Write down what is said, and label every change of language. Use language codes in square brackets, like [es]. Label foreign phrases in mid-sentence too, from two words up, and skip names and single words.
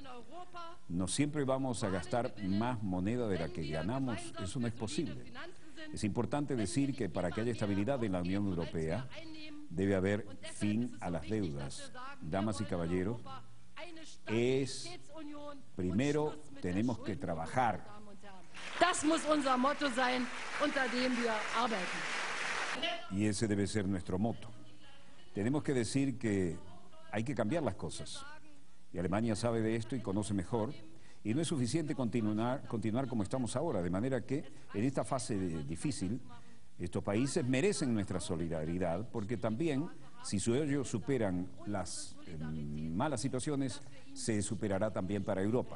[es] No siempre vamos a gastar más moneda de la que ganamos, eso no es posible. Es importante decir que para que haya estabilidad en la Unión Europea debe haber fin a las deudas. Damas y caballeros, primero tenemos que trabajar. [de] Das muss unser Motto sein, unter dem wir arbeiten. [es] Y ese debe ser nuestro moto. Tenemos que decir que hay que cambiar las cosas. Y Alemania sabe de esto y conoce mejor. Y no es suficiente continuar como estamos ahora. De manera que en esta fase difícil, estos países merecen nuestra solidaridad, porque también, si ellos superan las malas situaciones, se superará también para Europa.